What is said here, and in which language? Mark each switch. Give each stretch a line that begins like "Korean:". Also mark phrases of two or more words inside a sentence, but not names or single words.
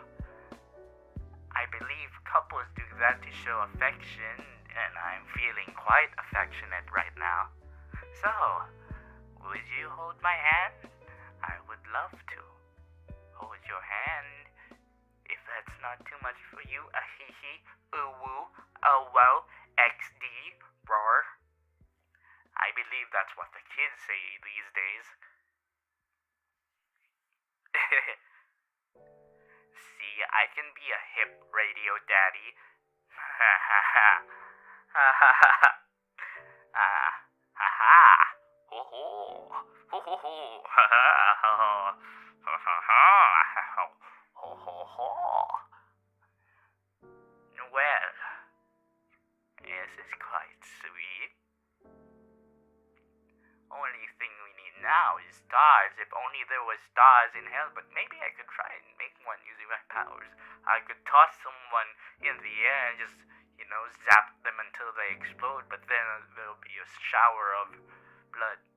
English: I believe couples do that to show affection, and I'm feeling quite affectionate right now. So, would you hold my hand? I would love to hold your hand. If that's not too much for you, a hee hee, ooh woo, oh wow, XD, roar. I believe that's what the kids say these days. See, I can be a hip radio daddy. Ha ha ha. Ha ha ha. Ah, ha ha. Ho ho. Ho ho ho. Ha ha ha. Ha ha ha. Ho ho ho. Well, this is quite sweet. Only thing we need now is stars. If only there was stars in hell, but maybe I could try and make one using my powers. I could toss someone in the air and just, zap them until they explode, but then there'll be a shower of blood.